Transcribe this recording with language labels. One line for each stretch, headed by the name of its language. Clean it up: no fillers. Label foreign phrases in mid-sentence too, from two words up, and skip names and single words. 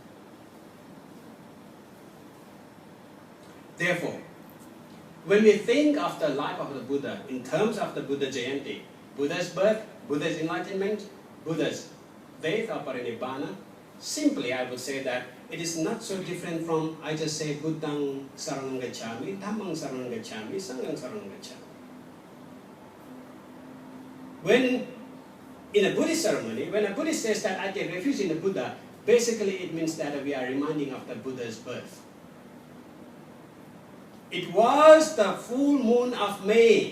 English: Therefore, when we think of the life of the Buddha in terms of the Buddha Jayanti, Buddha's birth, Buddha's enlightenment, Buddha's death or parinibbana, simply I would say that it is not so different from, I just say,
Pali: Buddhang saranang gacchami, Dhammang saranang gacchami, Sanghang saranang gacchami.
English: When in a Buddhist ceremony, when a Buddhist says that I take refuge in the Buddha, basically it means that we are reminding of the Buddha's birth. It was the full moon of May.